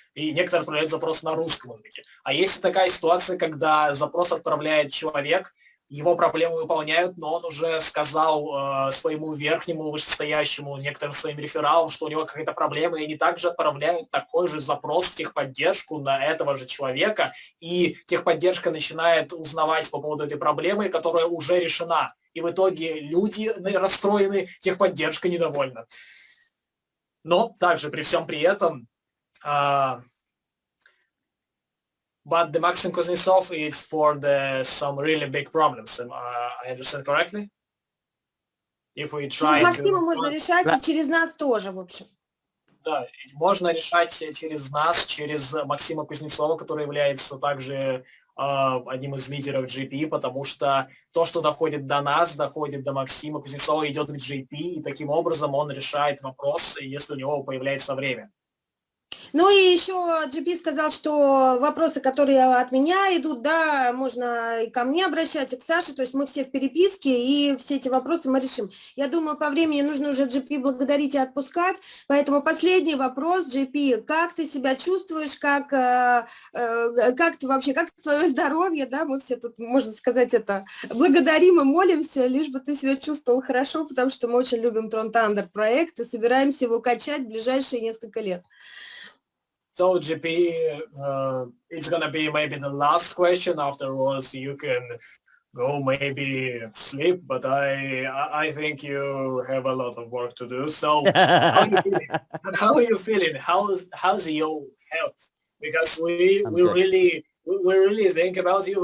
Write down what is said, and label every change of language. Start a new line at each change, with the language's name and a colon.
Russian: И некоторые отправляют запрос на русском языке. А есть такая ситуация, когда запрос отправляет человек, его проблему выполняют, но он уже сказал своему верхнему вышестоящему, некоторым своим рефералам, что у него какая-то проблема, и они также отправляют такой же запрос в техподдержку на этого же человека, и техподдержка начинает узнавать по поводу этой проблемы, которая уже решена. И в итоге люди расстроены, техподдержка недовольна. Но также при всем при этом
English: but the Maxim Kuznetsov is for some really big problems. I understand correctly? If we try
Russian: через Максима можно решать, и через нас тоже, в общем. Да, можно решать через нас, через Максима Кузнецова, который является также одним из лидеров GP, потому что то, что доходит до нас, доходит до Максима Кузнецова, идет к GP, и таким образом он решает вопрос, если у него появляется время. Ну и еще GP сказал, что вопросы, которые от меня идут, да, можно и ко мне обращать, и к Саше, то есть мы все в переписке, и все эти вопросы мы решим. Я думаю, по времени нужно уже GP благодарить и отпускать, поэтому последний вопрос, GP, как ты себя чувствуешь, как ты вообще, как твое здоровье, да, мы все тут, можно сказать, это благодарим и молимся, лишь бы ты себя чувствовал хорошо, потому что мы очень любим TronThunder проект и собираемся его качать в ближайшие несколько лет.
English: So GP, it's gonna be maybe the last question. Afterwards, you can go maybe sleep. But I think you have a lot of work to do. So how are you feeling? How are you feeling? How's your health? Because we really think about you.